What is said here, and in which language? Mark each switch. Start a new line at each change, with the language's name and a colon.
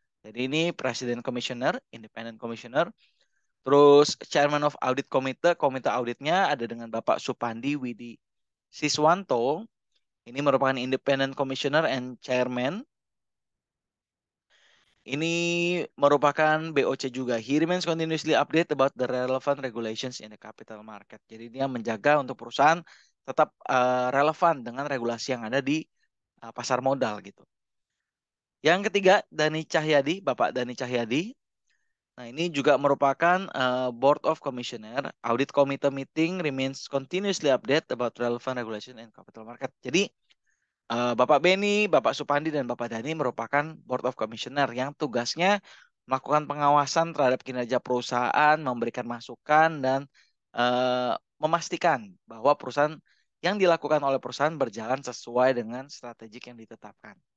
Indonesian: Jadi ini Presiden Komisioner, Independent Commissioner. Terus Chairman of Audit Committee, komite auditnya ada dengan Bapak Supandi Widi Siswanto. Ini merupakan Independent Commissioner and Chairman. Ini merupakan BOC juga.
English: He remains continuously update about the relevant regulations in the capital market.
Indonesian: Jadi dia menjaga untuk perusahaan tetap relevan dengan regulasi yang ada di pasar modal gitu. Yang ketiga, Dani Cahyadi, Bapak Dani Cahyadi. Nah, ini juga merupakan Board of Commissioner.
English: Audit Committee meeting remains continuously update about relevant regulation and capital market.
Indonesian: Jadi Bapak Beni, Bapak Supandi, dan Bapak Dani merupakan Board of Commissioner yang tugasnya melakukan pengawasan terhadap kinerja perusahaan, memberikan masukan, dan memastikan bahwa perusahaan yang dilakukan oleh perusahaan berjalan sesuai dengan strategi yang ditetapkan.